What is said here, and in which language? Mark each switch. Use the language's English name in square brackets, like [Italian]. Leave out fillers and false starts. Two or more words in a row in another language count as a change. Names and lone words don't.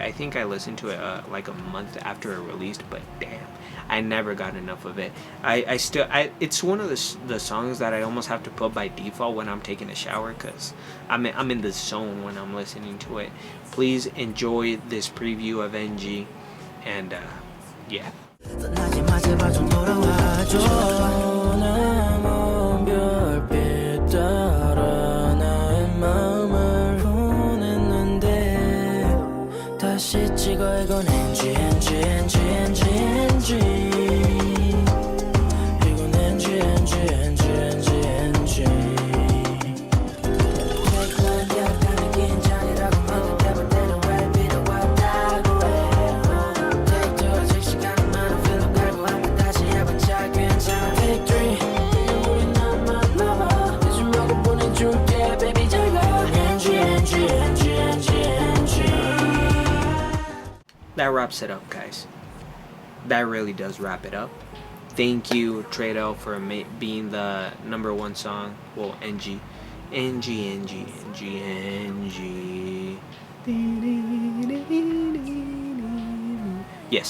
[English] I think I listened to it like a month after it released, but damn, I never got enough of it. It's one of the songs that I almost have to put by default when I'm taking a shower because I'm in the zone when I'm listening to it. Please enjoy this preview of NG, and yeah. [Korean] 다시 찍어 이건 NG NG NG NG NG 이건 NG NG NG NG NG 약간의 긴장이라고 하는 대본 때는 왜 필요하다고 해 Take 2 아직 시간이 많아 필름 갈고 한번 다시 해보자 괜찮아 Take 3 우리 나만 남아 잊지 말고 보내줄게 baby 잘가 NG NG NG NG NG [English] That wraps it up, guys. That really does wrap it up. Thank you, Tradell, for being the number 1 song. Well, NG. Yes.